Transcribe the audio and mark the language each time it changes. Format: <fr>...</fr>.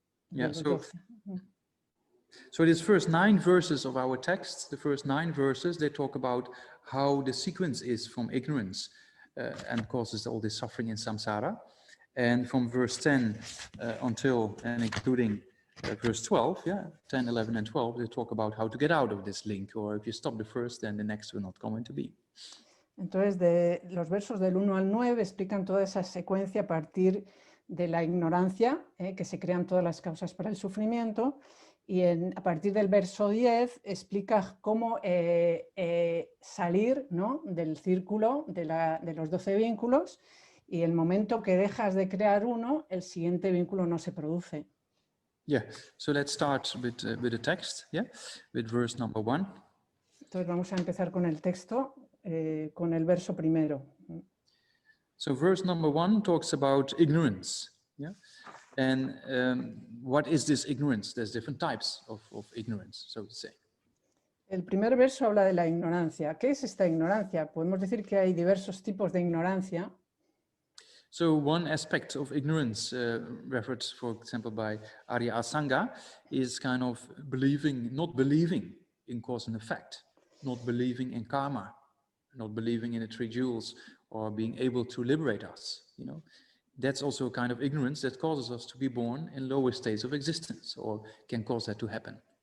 <en>Yeah, so these first 9 verses of our text, the first 9 verses, they talk about how the sequence is from ignorance and causes all this suffering in samsara. And from verse 10 until and including verse 12, yeah, 10, 11 and 12, they talk about how to get out of this link, or if you stop the first, then the next will not come into being.</en> <es>Entonces, de los versos del 1 al 9 explican toda esa secuencia a partir de la ignorancia, que se crean todas las causas para el sufrimiento, y a partir del verso 10 explica cómo salir, ¿no?, del círculo de los 12 vínculos, y el momento que dejas de crear uno, el siguiente vínculo no se produce.</es> <en>Yeah, so let's start with the text, yeah, with verse number 1.</en> <es>Entonces vamos a empezar con el texto, con el verso primero.</es> <en>So verse number 1 talks about ignorance, yeah, and what is this ignorance? There's different types of ignorance, so to say.</en> <es>El primer verso habla de la ignorancia. ¿Qué es esta ignorancia? Podemos decir que hay diversos tipos de ignorancia.</es> <en>So one aspect of ignorance referred, for example, by Arya Asanga is kind of not believing in cause and effect, not believing in karma, not believing in the 3 jewels, or being able to liberate us, That's also a kind of ignorance that causes us to be born in lower states of existence, or can cause that to happen.</en>